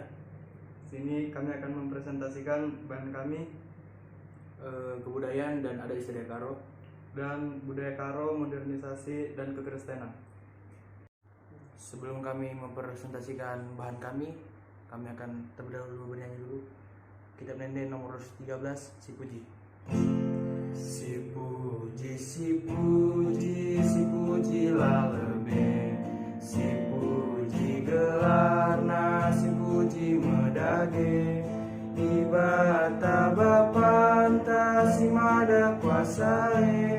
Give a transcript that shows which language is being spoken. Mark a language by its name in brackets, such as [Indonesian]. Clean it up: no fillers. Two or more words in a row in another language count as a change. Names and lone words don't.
[Indonesian] Sini kami akan mempresentasikan bahan kami, kebudayaan dan adat istiadat Karo, dan budaya Karo, modernisasi dan kekristenan. Sebelum kami mempresentasikan bahan kami akan terlebih dahulu bernyanyi dulu. Kitab Nende nomor 13, [Batak Karo] Si Puji. Si puji, si puji, si pujilah lebih. Si puji gelarna, si puji medage. Ibata bapanta, si mada kuasae.